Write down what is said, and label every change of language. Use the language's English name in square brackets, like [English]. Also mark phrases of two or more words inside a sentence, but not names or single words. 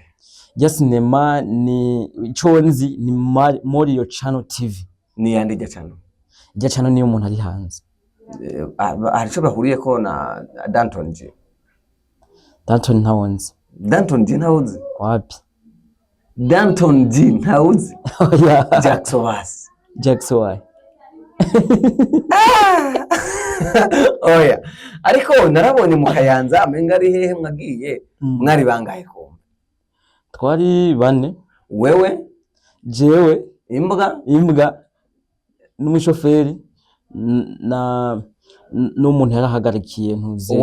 [Rundi] Ijya sinema ni iconzi ni Morio Channel TV. Ni yande ijya channel? Ijya channel niyo umuntu ari hanze. Arico bahuriye ko na Danton G. Danton ntawonzi. Danton G ntawonzi? Wapi? Danton G ntawonzi? Yeah. Jackson why? Oya. Ariko narabonye mu Kayanza amenga ari hehe mwagiye mwari bangahe ko? Twari bane. Wewe? Jewe? Imbwa n'umushoferi na n'umuntu yarahagarikiye ntuze